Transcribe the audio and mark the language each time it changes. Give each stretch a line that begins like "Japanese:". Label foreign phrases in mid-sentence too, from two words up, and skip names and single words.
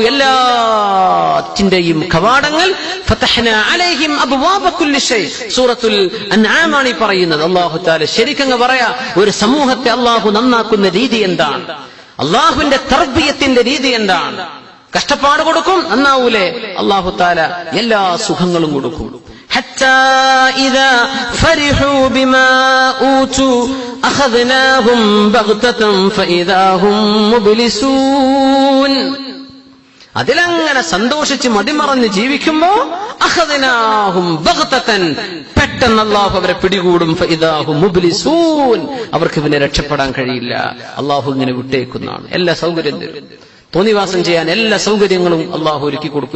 Malayalam: എല്ലാറ്റിന്റെയും കവാടങ്ങൾ
Arabic: فتحنا عليهم أبواب كل شيء,
Malayalam: സൂറത്തുൽ അൻആമാണ് പറയുന്നത്.
Arabic: الله تعالى
Malayalam: ശരിക്കങ്ങ് പറയാ, ഒരു സമൂഹത്തെ അല്ലാഹു നന്നാക്കുന്ന രീതി എന്താണ്, അല്ലാഹുവിന്റെ തർബിയത്തിന്റെ രീതി എന്താണ്. കഷ്ടപ്പാട് കൊടുക്കും, നന്നാവൂലേ,
Arabic: الله تعالى
Malayalam: എല്ലാ സുഖങ്ങളും കൊടുക്കും.
Arabic: حتى إذا فرحوا بما أوتوا أخذناهم بغتة فإذا هم مبلسون.
Malayalam: അതിലങ്ങനെ സന്തോഷിച്ച് മതിമറന്ന് ജീവിക്കുമ്പോ
Arabic: أخذناهم بغتة,
Malayalam: പെട്ടെന്ന് അല്ലാഹു അവരെ പിടികൂടും.
Arabic: فإذا هم مبلسون,
Malayalam: അവർക്ക് പിന്നെ രക്ഷപ്പെടാൻ കഴിയില്ല. അല്ലാഹു ഇങ്ങനെ വിട്ടേക്കുന്നതാണ്. എല്ലാ സൗകര്യം തരും, തോന്നിവാസം ചെയ്യാൻ എല്ലാ സൗകര്യങ്ങളും അല്ലാഹു ഒരുക്കി കൊടുക്കും.